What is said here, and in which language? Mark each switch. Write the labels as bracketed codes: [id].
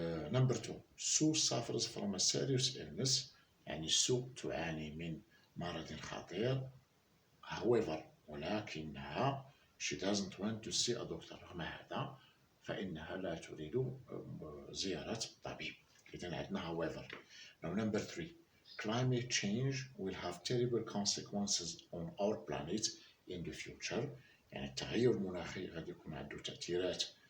[en] Number 2 Sue suffers from a serious illness. [ar] يعني سو تعاني من مرض خطير. [en] however [ar] ولكنها [en] she doesn't want to see a doctor. [ar] رغم هذا فإنها لا تريد زيارة طبيب. إذا عندنا [en] however. Now number 3 climate change will have terrible consequences on our planet in the future. [ar] يعني التغير المناخي غادي يكون عنده تأثيرات